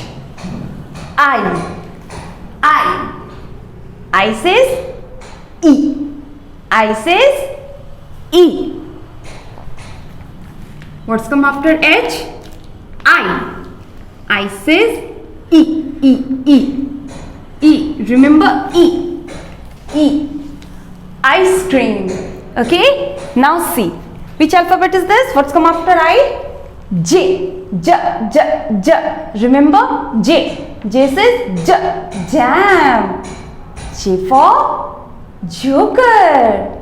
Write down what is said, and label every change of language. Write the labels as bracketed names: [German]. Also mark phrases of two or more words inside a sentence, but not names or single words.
[English] I. I says E. I says E. What's come after H? I says E. E. Remember E. E. Ice cream. Okay? Now see. Which alphabet is this? What's come after I? J. J. J. J. Remember? J. J says J. Jam. J for Joker.